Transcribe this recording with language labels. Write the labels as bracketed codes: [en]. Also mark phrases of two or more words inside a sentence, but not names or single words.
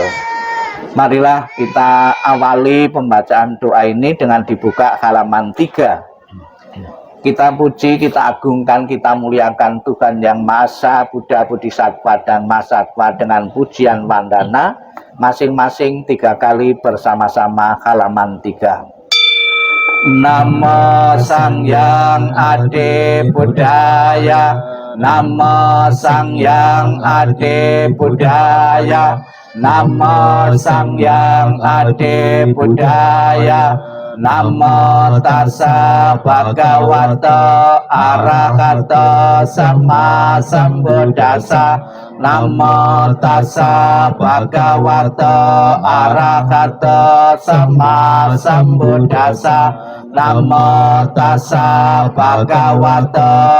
[id] Marilah kita awali pembacaan doa ini dengan dibuka halaman 3. Kita puji, kita agungkan, kita muliakan Tuhan Yang Maha Esa, Buddha, Bodhisattva, dan Mahasatwa dengan pujian wandana masing-masing 3 kali bersama-sama halaman 3. [pi] Namo Sangyang Adi Budaya, Namo Sangyang Adi Budaya, Namo Sangyang Adi Budaya, Namo tassa bhagavato arahato sama sambuddhassa, Namo tassa bhagavato arahato sama sambuddhassa, Namo tassa bhagavato